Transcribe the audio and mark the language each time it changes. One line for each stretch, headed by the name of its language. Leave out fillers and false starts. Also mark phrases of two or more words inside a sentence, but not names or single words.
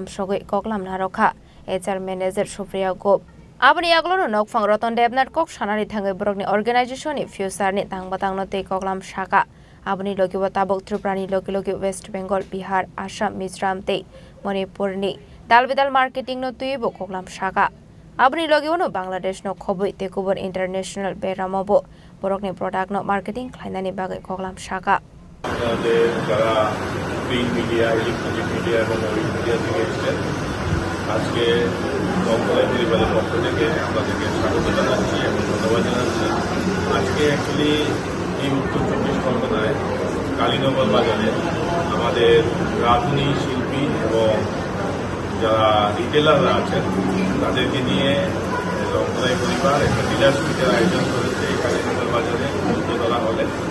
Kok Borok: shogoi koklam narokha
English: HR Manager
Kok Borok: Supriya Gop abani aglono nok phang Ratan Debnath kok sanani thangai borokni organization ni future ni tang batang no te koklam shaka abani logiwa tabok Tripura ni logi West Bengal Bihar Assam Mizoram te Manipur ni dalbidal marketing no tuibo koklam shaka abani logiwa no Bangladesh no khoboi
English: takeover international
Kok Borok: beramabo borokni product no marketing khlainani bagai koklam shaka
Bangla: যারা
English: print media electronic media
Bangla: এবং
English: web media
Bangla: থেকে এসেছেন আজকে লংতরাই পরিবারের পক্ষ থেকে আপনাদেরকে স্বাগত জানাচ্ছি এবং ধন্যবাদ জানাচ্ছি আজকে অ্যাকচুয়ালি এই উত্তর চব্বিশ পরগনায় কালীনগর বাজারে আমাদের রাঁধুনি শিল্পী এবং যারা রিটেলাররা আছেন তাদেরকে নিয়ে লংতরাই পরিবার একটা ডিলার্স মিটের আয়োজন করেছে এই কালীনগর বাজারে উত্তরতলা হলে